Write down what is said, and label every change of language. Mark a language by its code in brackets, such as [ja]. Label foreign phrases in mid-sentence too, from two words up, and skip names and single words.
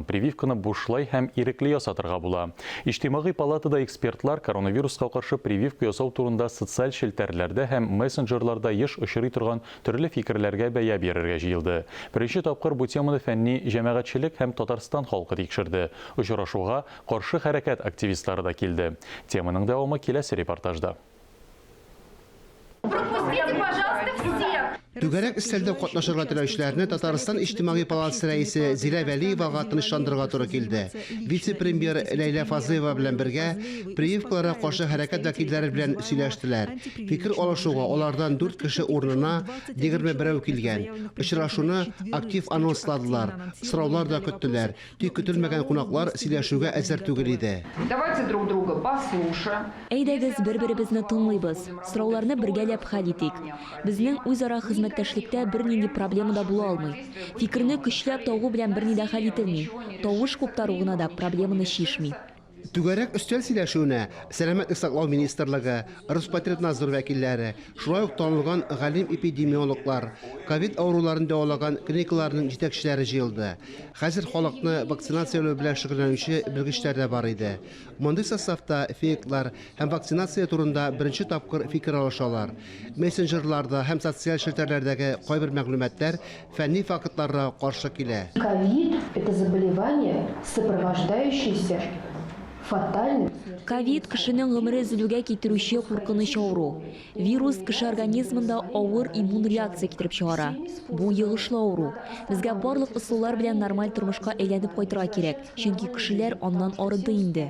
[tt] Прививканы бушлай һәм ирекле ясатырга була. Иҗтимагый палатада экспертлар коронавирусқа каршы прививка ясау турында социаль шелтәрләрдә һәм мессенджерларда еш очрый торган төрле фикерләргә бәя бирергә җыелды. Беренче тапкыр бу теманы фәнни җәмәгатьчелек һәм Татарстан халкы тикшерде. Очрашуга каршы хәрәкәт активистлары да килде. Теманың дәвамы киләсе репортажда. [ru] Пропустите, пожалуйста, всех! [tt] Түгәрәк истәлдә катнашырга теләүчеләрне Татарстан иҗтимагый палатасы рәисе Зилә Вәлиевага тынычландырырга туры килде. Вице-премьер Ләйлә Фазыева белән бергә прививкаларга каршы хәрәкәт вәкилләре белән сөйләштеләр. Фикер алышуга алардан 4 кеше урынына 21 килгән. Очрашуны актив анонсладылар. Сораулар да көттеләр. Тик көтелмәгән кунаклар сөйләшүгә әзер түгел иде. [ru] Давайте друг друга послушаем. [tt] Әйдәгез бер-беребезне тыңлыйбыз. Сорауларны бергәләп хәл итик. Безнең үзара хезмәттәшлектә бернинди проблема да була алмый. Фикерне көчләп тагу белән берни дә хәл ителми. Тавыш куптару гына да проблеманы шишми. Түгәрәк өстәл сөйләшүенә Сәламәтлек саклау министрлыгы, Роспотребнадзор вәкилләре, шулай ук танылган галим эпидемиологлар, ковид авыруларын дәвалаган клиникаларның җитәкчеләре җыелды. Хәзер халыкны вакцинацияләү белән шөгыльләнүче белгечләр дә бар иде. Мондый составта фейклар һәм вакцинация турында беренче тапкыр фикер алышалар. Мессенджерларда һәм социаль шелтәрләрдәге кайбер мәгълүматлар фәнни фактларга каршы килә. [ru] Ковид – это заболевание, сопровождающееся фатальным. [tt] Ковид кешенең гомере зелүгә китерүче куркыныч авыру. Вирус кеше организмында авыр иммун реакция китереп чыгара. Бу йогышлы авыру. Безгә барлык ысуллар белән нормаль тормышка әйләнеп кайтырга кирәк, чөнки кешеләр аннан арыды инде.